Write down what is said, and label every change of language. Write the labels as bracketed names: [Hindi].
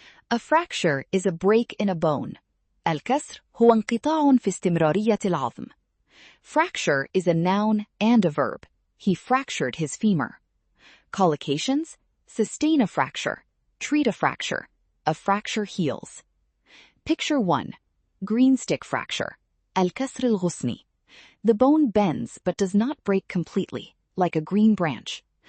[English] A fracture is a break in a bone. [Arabic] الكسر هو انقطاع في استمرارية العظم. [English] Fracture is a noun and a verb. He fractured his femur. Collocations: sustain a fracture, treat a fracture heals. Picture 1. Green stick fracture. [Arabic] الكسر الغصني. [English] The bone bends but does not break completely, like a green branch.